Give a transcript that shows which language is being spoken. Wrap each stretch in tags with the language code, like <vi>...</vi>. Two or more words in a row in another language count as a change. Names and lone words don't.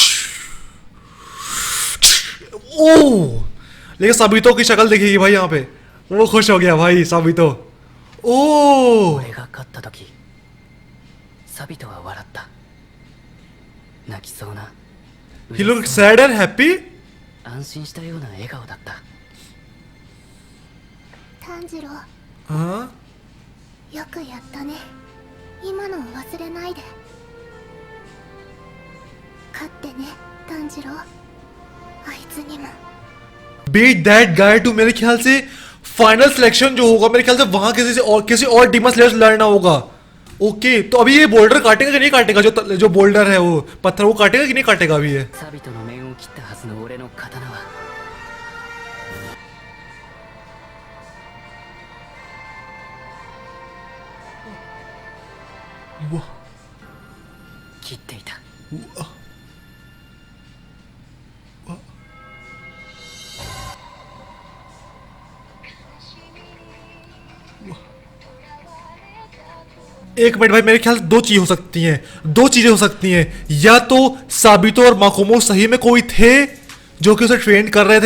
<hi>ओ लेकिन साबितों की शक्ल देखिएगी भाई यहाँ पे वो खुश हो गया भाई साबितो ओ</hi> <ja>俺が勝った時サビトは笑った。泣きそうな</ja> <en>he looked sad and happy</en> <ja>安心したような笑顔だった。炭治郎、</ja> <hi>हाँ</hi> <ja>よくやったね。今のを忘れないで。勝ってね、炭治郎。あいつにも。</ja> <en>beat that guy to</en> <hi>मेरे ख्याल से</hi> <en>final selection</en> <hi>जो होगा मेरे ख्याल से वहां किसी और डीमन स्लेयर लड़ना होगा ओके तो अभी ये बोल्डर काटेगा कि नहीं काटेगा जो बोल्डर है वो पत्थर वो काटेगा कि नहीं काटेगा अभी ये</hi> <ja>サビトの面を切ったはずの俺の刀は切っていた。</ja> <hi>एक मिनट भाई मेरे ख्याल से दो चीज हो सकती हैं दो चीजें हो सकती हैं या तो साबितो और माकोमो सही में कोई थे जो कि उसे ट्रेन कर रहे थे</hi>